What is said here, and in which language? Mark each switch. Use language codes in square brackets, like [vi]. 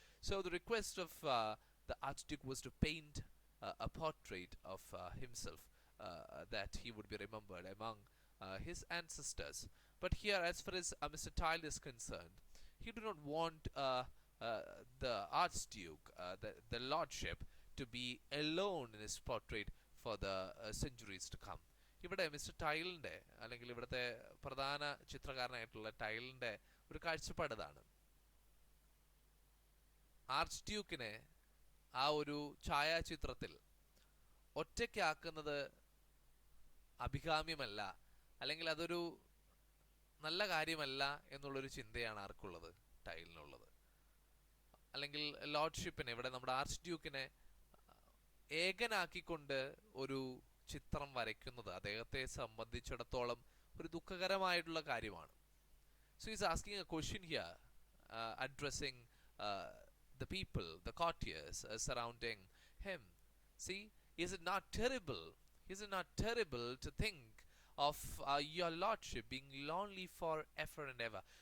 [en] So the request of the Archduke was to paint a portrait of himself, that he would be remembered among his ancestors. But here, as far as Mr. Tile is concerned, he do not want the Archduke, the lordship, to be alone in his portrait for the centuries to come. [ml] ഇവിടെ mister ടൈലിൻ്റെ അല്ലെങ്കിൽ ഇവിടുത്തെ പ്രധാന ചിത്രകാരനായിട്ടുള്ള ടൈലിൻ്റെ ഒരു കാഴ്ചപ്പാട് ഇതാണ്. Arch ഡ്യൂക്കിനെ ആ ഒരു ഛായാചിത്രത്തിൽ ഒറ്റയ്ക്കാക്കുന്നത് അഭികാമ്യമല്ല, അല്ലെങ്കിൽ അതൊരു നല്ല കാര്യമല്ല എന്നുള്ളൊരു ചിന്തയാണ് ആർക്കുള്ളത്? ടൈലിനുള്ളത്. അല്ലെങ്കിൽ ലോർഡ്ഷിപ്പിനെ, ഇവിടെ നമ്മുടെ ആർച്ച് ഡ്യൂക്കിനെ ഏകനാക്കിക്കൊണ്ട് ഒരു ചിത്രം വരയ്ക്കുന്നത് അദ്ദേഹത്തെ സംബന്ധിച്ചിടത്തോളം ഒരു ദുഃഖകരമായിട്ടുള്ള കാര്യമാണ്. [en] So he's asking a question here, addressing the people, the courtiers surrounding him. See, is it not terrible? Is it not terrible to think of your lordship being lonely for ever and ever?